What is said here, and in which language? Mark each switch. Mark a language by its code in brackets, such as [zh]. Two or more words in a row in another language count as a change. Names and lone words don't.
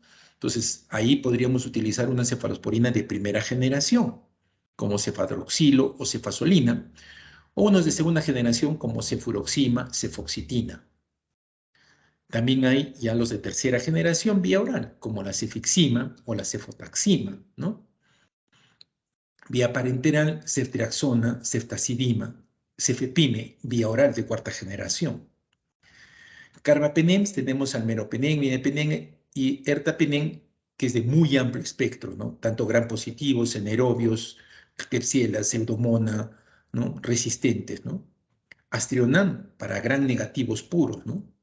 [es] Entonces, ahí podríamos utilizar una cefalosporina de primera generación, como cefadroxilo o cefasolina, o unos de segunda generación como cefuroxima, cefoxitina. También hay ya los de tercera generación vía oral, como la cefixima o la cefotaxima, ¿no? Vía parenteral, ceftriaxona, ceftazidima, cefepime, vía oral de cuarta generación. Carbapenems tenemos al meropenem, mimepenem y ertapenem, que es de muy amplio espectro, ¿no? Tanto gram positivos, anaerobios, Klebsiella, pseudomonas, ¿no? Resistentes, ¿no? Astrionam para gram negativos puros, ¿no?